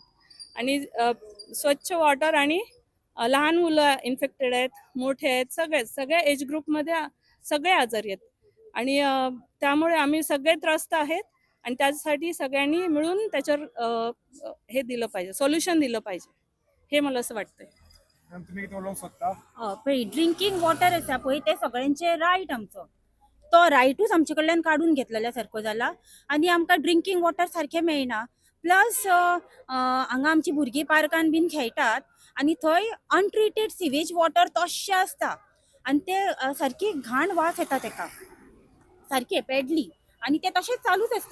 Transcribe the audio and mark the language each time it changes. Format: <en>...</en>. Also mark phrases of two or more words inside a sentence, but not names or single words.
<mr>आणि स्वच्छ वॉटर आणि लहान मुलं इन्फेक्टेड आहेत, मोठे आहेत, सगळ्या एज ग्रुपमध्ये सगळे आजारी आहेत. आणि त्यामुळे आम्ही सगळे त्रस्त आहेत आणि त्यासाठी सगळ्यांनी मिळून त्याच्यावर हे दिलं पाहिजे, सोल्युशन दिलं पाहिजे, हे मला असं वाटतंय.</mr> <kok>तुम्ही किती उलोवंक सोदता? पळय</kok> <en>drinking water</en> <kok>आसा पळय ते सगळ्यांचे रायट आमचो. तो रायटूच आमचे कडल्यान काडून घेतलेल्या सारको जाला आनी आमकां</kok> <en>drinking water</en> <kok>सारकें मेळना. प्लस हांगा आमची भुरगीं पार्कान बीन खेळटात आनी थंय</kok> <en>untreated sewage water</en> <kok>तशें आसता आनी ते सारकी घाण वास येता तेका सारके पॅडली आनी ते तशेंच चालूच आसता.</kok>